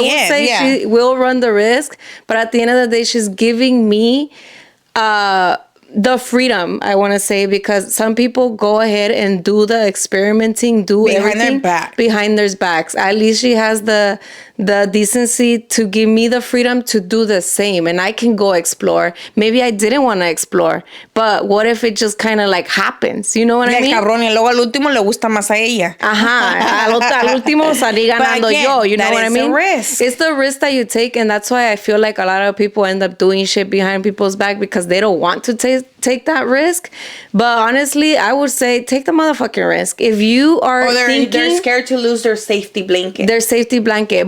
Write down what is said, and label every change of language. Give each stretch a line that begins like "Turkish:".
English: would say she will run the risk, but at the end of the day, she's giving me the freedom, I want to say, because some people go ahead and do the experimenting, everything behind their backs. At least she has the decency to give me the freedom to do the same, and I can go explore. Maybe I didn't want to explore, but what if it just kind of like happens? You know what I mean?
Spanish: Cabrón, y luego al último le gusta más a ella. Ajá, al último salí ganando yo.
English: You know what I mean? Risk. It's the risk that you take, and that's why I feel like a lot of people end up doing shit behind people's back because they don't want to take that risk. But honestly, I would say take the motherfucking risk. If you are they're scared to lose their safety blanket.